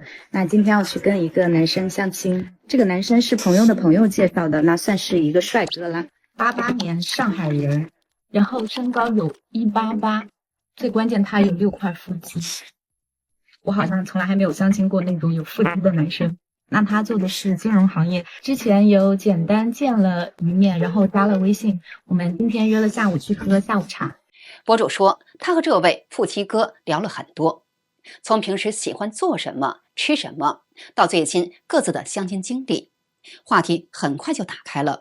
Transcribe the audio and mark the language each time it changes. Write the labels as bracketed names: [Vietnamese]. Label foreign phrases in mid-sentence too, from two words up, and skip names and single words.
[Chinese] 那今天要去跟一個男生相親，這個男生是朋友的朋友介紹的，那算是一個帥哥啦。88年上海人，然後身高有188，最關鍵他有6塊腹肌。我好像從來還沒有相親過那種有腹肌的男生。那他做的是金融行業，之前有簡單見了一面，然後加了微信，我們今天約了下午去喝下午茶。博主說，他和這位腹肌哥聊了很多， 從平時喜歡做什麼、吃什麼，到最近各自的相親經歷，話題很快就打開了。